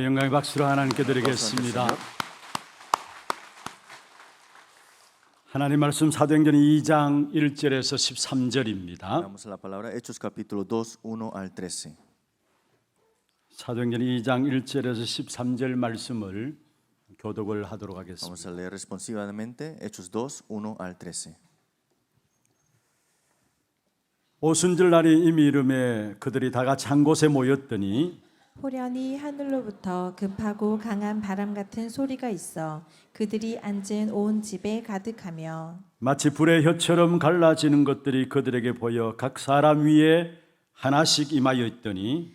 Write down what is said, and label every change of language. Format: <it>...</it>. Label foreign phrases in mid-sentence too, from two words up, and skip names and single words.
<ko>영광의 박수로 하나님께 드리겠습니다. 하나님 말씀 사도행전 2장 1절에서 13절입니다.</ko> <es>Vamos a la palabra Hechos capítulo 2, 1 al 13.</es> <ko>사도행전 2장 1절에서 13절 말씀을 교독을 하도록</ko> <es>Vamos</es> <ko>하겠습니다.</ko> <es>a leer responsivamente Hechos 2, 1 al 13.</es> <ko>오순절 날이 이미 이름에 그들이 다 같이 한 곳에 모였더니 호련히 하늘로부터 급하고 강한 바람 같은 소리가 있어 그들이 앉은 온 집에 가득하며 마치 불의 혀처럼 갈라지는 것들이 그들에게 보여 각 사람 위에 하나씩 임하여 있더니</ko>